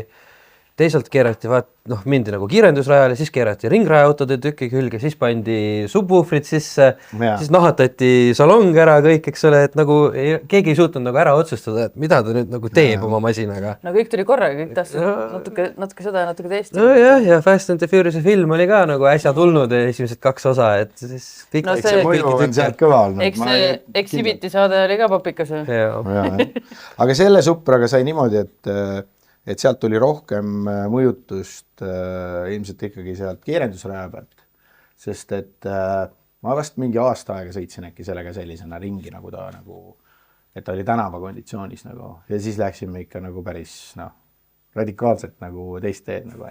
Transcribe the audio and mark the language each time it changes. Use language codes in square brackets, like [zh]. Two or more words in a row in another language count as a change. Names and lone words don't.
[et] Teisalt keerati, mindi nagu kiirendusrajale, siis keerati ringrajaautode tüki külge, siis pandi subwoofrid sisse, siis nahatati salong ära kõik, eks ole, et nagu keegi ei suutnud nagu ära otsustada, et mida ta nüüd nagu teeb oma masinaga. No kõik tuli korraga, kõik tahtsid natuke seda ja natuke teist. No jah, ja Fast and the Furious film oli ka nagu äsja tulnud esimesed 2 osa, et siis kõik... No see mõju on sealt kõva olnud. Eks see Exhibiti saade oli ka papikas. Aga selle Supraga sai niimoodi, et sealt tuli rohkem mõjutust ilmselt ikkagi sealt kiirendusraja pealt, sest et ma vast mingi aasta aega sõitsin äkki sellega sellisena ringi, nagu ta nagu, et ta oli tänava konditsioonis nagu, ja siis läksime ikka nagu päris radikaalselt nagu teist teed nagu.